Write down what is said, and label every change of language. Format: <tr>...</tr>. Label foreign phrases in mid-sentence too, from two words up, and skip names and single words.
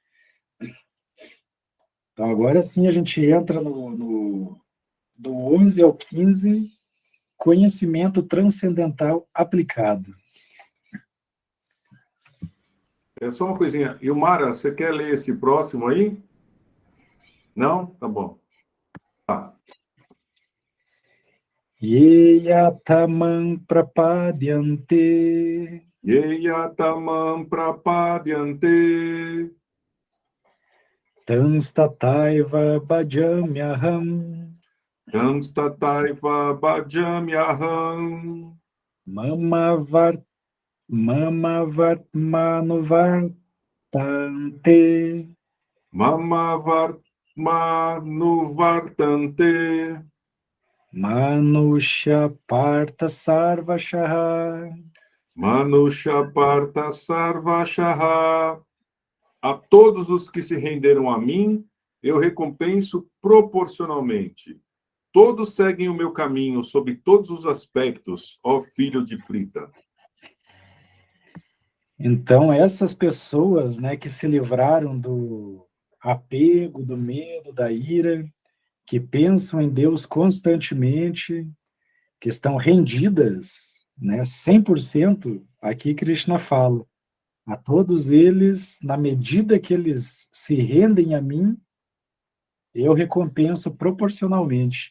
<pt>Então, agora sim, a gente entra do 11 ao 15, conhecimento transcendental aplicado. É só uma coisinha. Ilmara, você quer ler esse próximo aí? Não? Tá bom. Tá.</pt> <sa>Yeyatamam prapadyante Yeyatamam prapadyante tanstataiva bhajamyaham Tanstataiva bhajamyaham mama vartmanuvartante Mama vartmanuvartante manusha parta sarvashaha. Manusha parta sarvashaha.</sa> <pt>A todos os que se renderam a mim, eu recompenso proporcionalmente. Todos seguem o meu caminho sob todos os aspectos, ó filho de Prita. Então, essas pessoas, né, que se livraram do apego, do medo, da ira, que pensam em Deus constantemente, que estão rendidas, né, 100%, aqui Krishna fala, a todos eles, na medida que eles se rendem a mim, eu recompenso proporcionalmente.</pt>